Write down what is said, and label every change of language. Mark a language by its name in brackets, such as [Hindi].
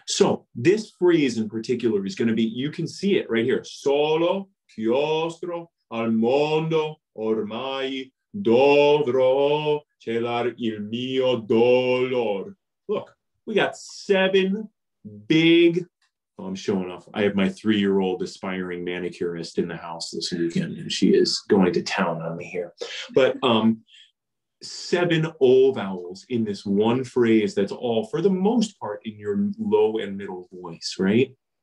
[English] So this phrase in particular is going to be, you can see it right here. [Italian] Solo chiostro al mondo ormai dovrò celar il mio dolor. [English] Look, we got 7 big, oh, I'm showing off. I have my 3-year-old aspiring manicurist in the house this weekend, and she is going to town on me here. But 7 O vowels in this one phrase that's all, for the most part, in your low and middle voice, right?